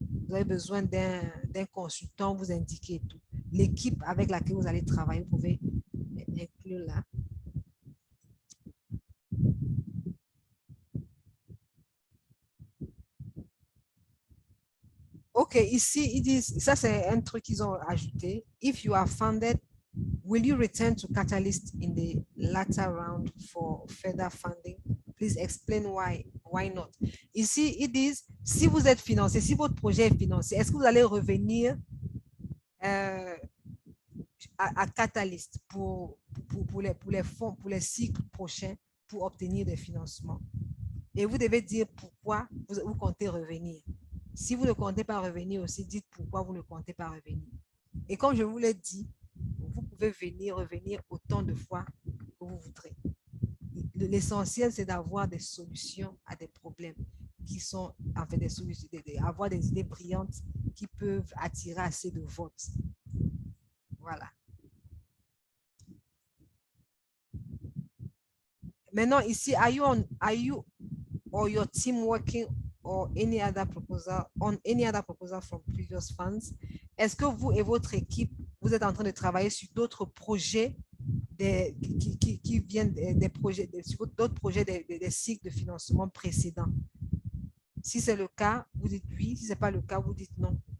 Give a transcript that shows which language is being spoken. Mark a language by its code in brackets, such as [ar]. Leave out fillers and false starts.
[fr] Vous avez besoin d'un consultant, vous indiquez tout. L'équipe avec laquelle vous allez travailler, vous pouvez inclure là. OK, ici, ils disent, ça c'est un truc qu'ils ont ajouté. [en] If you are funded, will you return to Catalyst in the latter round for further funding? Please explain why not. [fr] Ici, ils disent, si vous êtes financé, si votre projet est financé, est-ce que vous allez revenir à Catalyst pour les fonds, pour les cycles prochains pour obtenir des financements? Et vous devez dire pourquoi vous comptez revenir. Si vous ne comptez pas revenir aussi, dites pourquoi vous ne comptez pas revenir. Et comme je vous l'ai dit, vous pouvez revenir autant de fois que vous voudrez. L'essentiel, c'est d'avoir des solutions à des problèmes qui sont, en fait, des solutions, avoir des idées brillantes qui peuvent attirer assez de votes. Voilà. Maintenant, ici, [en] are you or your team working or any other proposal from previous funds? [fr] Est-ce que vous et votre équipe, vous êtes en train de travailler sur d'autres projets qui viennent des projets, sur d'autres projets des cycles de financement précédents? Si c'est le cas, vous dites oui. Si ce n'est pas le cas, vous dites non.